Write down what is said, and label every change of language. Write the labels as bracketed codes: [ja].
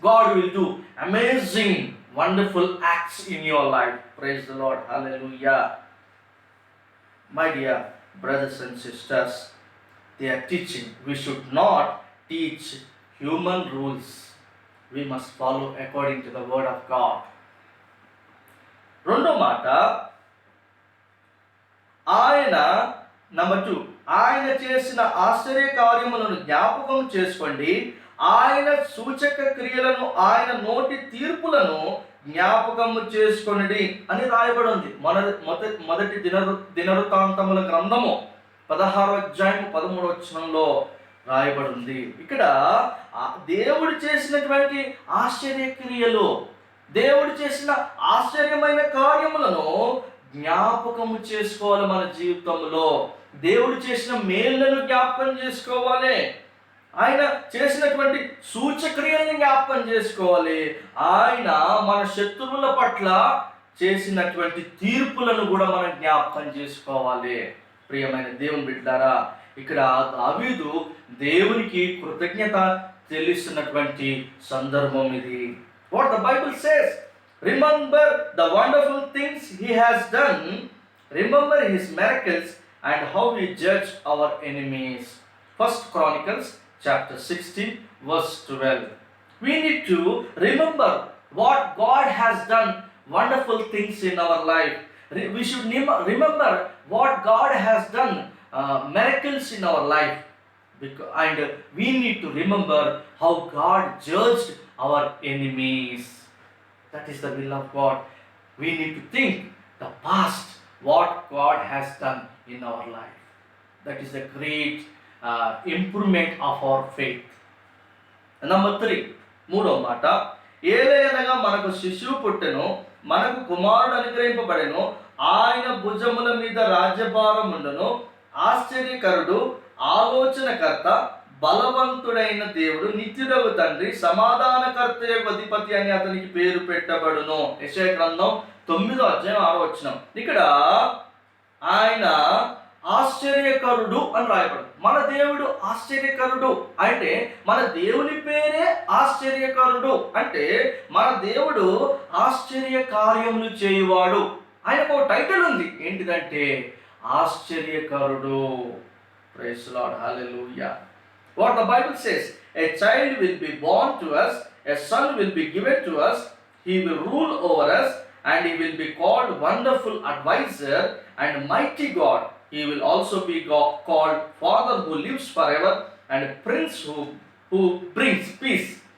[en] God will do amazing, wonderful acts in your life. Praise the Lord. Hallelujah. My dear brothers and sisters, they are teaching. We should not teach human rules. We must follow according to the Word of God. [te] రెండో మాట, ఆయన number 2, ఆయన చేసిన ఆశ్చర్య కార్యములను జ్ఞాపకం చేసుకోండి, ఆయన సూచక క్రియలను, ఆయన నోటి తీర్పులను జ్ఞాపకము చేసుకొనిడి అని రాయబడి ఉంది. మొదటి దినవృత్తాంతముల గ్రంథము 16వ అధ్యాయం 13వ వచనంలో రాయబడి ఉంది. ఇక్కడ దేవుడు చేసినటువంటి ఆశ్చర్య క్రియలు, దేవుడు చేసిన ఆశ్చర్యమైన కార్యములను జ్ఞాపకము చేసుకోవాలి. మన జీవితంలో దేవుడు చేసిన మేళ్లను జ్ఞాపకం చేసుకోవాలి. ఆయన చేసినటువంటి సూచక్రియల్ని జ్ఞాపకం చేసుకోవాలి. ఆయన మన శత్రువుల పట్ల చేసినటువంటి తీర్పులను కూడా మనం జ్ఞాపకం చేసుకోవాలి. ప్రియమైన దేవుని బిడ్డలారా, ఇక్కడ దావీదు దేవునికి కృతజ్ఞత చెల్లిస్తున్నటువంటి సందర్భం ఇది. [en] What the Bible says, remember the wonderful things he has done, remember his miracles and how he judged our enemies. First Chronicles chapter 16 verse 12. We need to remember what God has done, wonderful things in our life. We should remember what God has done, miracles in our life, and we need to remember how God judged our enemies. That is the will of God. We need to think the past, what God has done in our life. That is the great improvement of our faith. Number 3, [te] మూడో మాట, ఏలయనగా మనకు శిశువు పుట్టెను, మనకు కుమారుడు అనుగ్రహింపబడెను, ఆయన భుజముల మీద రాజ్యభారం ఉండును, ఆశ్చర్యకరుడు, ఆలోచనకర్త, బలవంతుడైన దేవుడు, నిత్యుడగు తండ్రి, సమాధానకర్త అధిపతి అని అతనికి పేరు పెట్టబడును. యెషయా గ్రంథం 9వ అధ్యాయం 6వ వచనం. ఇక్కడ ఆయన ఆశ్చర్యకరుడు అని రాయబడు. మన దేవుడు ఆశ్చర్యకరుడు అంటే మన దేవుని పేరే ఆశ్చర్యకరుడు. అంటే మన దేవుడు ఆశ్చర్య కార్యములు చేయువాడు. ఆయనకు ఒక టైటిల్ ఉంది, ఏంటిదంటే ఆశ్చర్యకరుడు. [en] Praise the Lord. Hallelujah. What the Bible says, a child will be born to us, a son will be given to us, he will rule over us, and he will be called Wonderful Advisor and Mighty God. He will also be called Father who lives forever and Prince who brings peace.